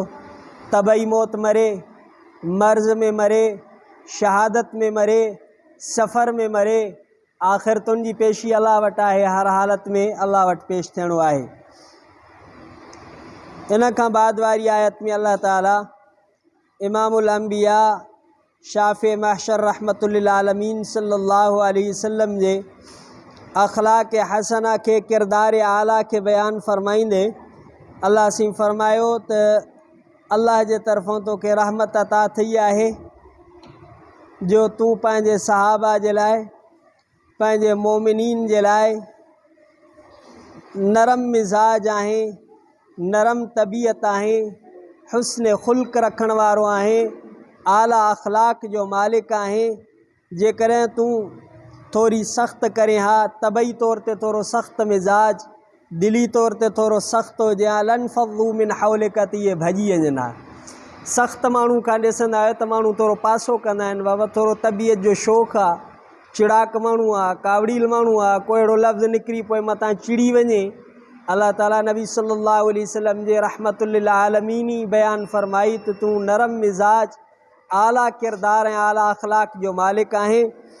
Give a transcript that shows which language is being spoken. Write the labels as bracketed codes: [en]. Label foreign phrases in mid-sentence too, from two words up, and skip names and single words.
[sd] तबई मौत मरे, मर्ज़ में मरे, शहादत में मरे, सफ़र में मरे, आख़िर तुंहिंजी पेशी अलाह वटि आहे। हर हालत में अलाह वटि पेश थियणो आहे। इन खां बाद वारी आयत में अल्लाह ताला इमामुल अंबिया शाफ़े महशर [ar] رحمة للعالمين صلى الله عليه وسلم [sd] जे अख़लाक़ हसना के किरदार आला के बयान फ़रमाईंदे अल्लाह से फ़रमायो त अल्लाह जे तरफ़ों तोखे रहमत अता थी आहे जो तूं पंहिंजे सहाबा जे लाइ, पंहिंजे मोमिनीन जे लाइ नरम मिज़ाज आहे, नरम तबीयत आहे, हुस्न ख़ुल्क़ रखण वारो आहे, आला अख़लाक़ जो मालिक आहे। जेकॾहिं तूं थोरी सख़्त करे हा, तबई तौर ते थोरो सख़्त मिज़ाज, दिली तौर ते थोरो सख़्त हुजे हा, [ar] لانفضوا من حولك, [sd] त इहे भॼी वञनि हा। सख़्त माण्हू खां ॾिसंदा आहियो त माण्हू थोरो पासो कंदा आहिनि, बाबा थोरो तबीयत जो शौक़ु आहे, चिड़ाक माण्हू आहे, कावड़ील माण्हू आहे, को अहिड़ो लफ़्ज़ निकिरी पोइ मथां चिड़ी वञे। अल्लाह ताला नबी [ar] صلى الله عليه وسلم [sd] जे [ar] رحمة للعالمين [sd] बयान फ़रमाई त तूं नरम मिज़ाज, आला किरदार ऐं आला अख़लाक़ जो मालिक आहे।